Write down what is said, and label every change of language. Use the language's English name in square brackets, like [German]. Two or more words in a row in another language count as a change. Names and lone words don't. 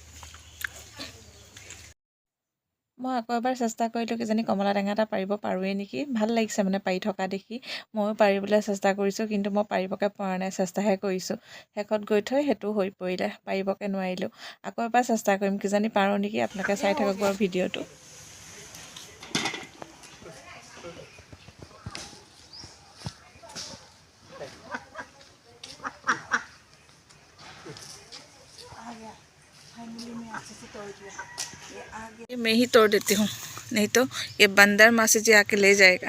[Assamese] মই আকৌ এবাৰ চেষ্টা কৰিলোঁ কিজানি কমলা টেঙা এটা পাৰিব পাৰোঁৱেই নেকি, ভাল লাগিছে মানে পাৰি থকা দেখি। ময়ো পাৰিবলৈ চেষ্টা কৰিছোঁ, কিন্তু মই পাৰিবকৈ পৰা নাই, চেষ্টাহে কৰিছোঁ। শেষত গৈ থৈ সেইটো হৈ পৰিলে, পাৰিবকৈ নোৱাৰিলোঁ। আকৌ এবাৰ চেষ্টা কৰিম, কিজানি পাৰোঁ নেকি। আপোনালোকে চাই থাকক বাৰু ভিডিঅ'টো। [Hindi] मैं ही तोड़ देती हूँ, नहीं तो ये बंदर मासी जी आके ले जाएगा।